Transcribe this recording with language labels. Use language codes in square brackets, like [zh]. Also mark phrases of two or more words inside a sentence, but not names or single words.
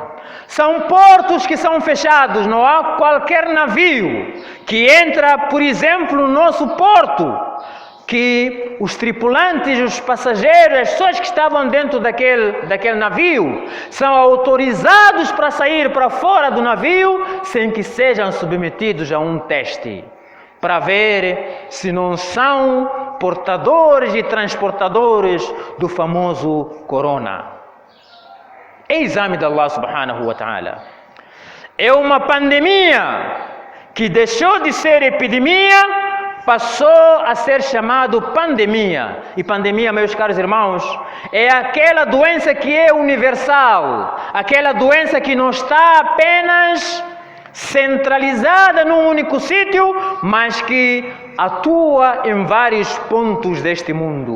[pt] São portos que são fechados, não há qualquer navio que entra, por exemplo, no nosso porto, que os tripulantes, os passageiros, as pessoas que estavam dentro daquele navio, são autorizados para sair para fora do navio sem que sejam submetidos a um teste, para ver se não são portadores e transportadores do famoso corona. É exame de [ar] الله سبحانه وتعالى. [pt] É uma pandemia que deixou de ser epidemia, passou a ser chamado pandemia. E pandemia, meus caros irmãos, é aquela doença que é universal, aquela doença que não está apenas centralizada num único sítio, mas que atua em vários pontos deste mundo.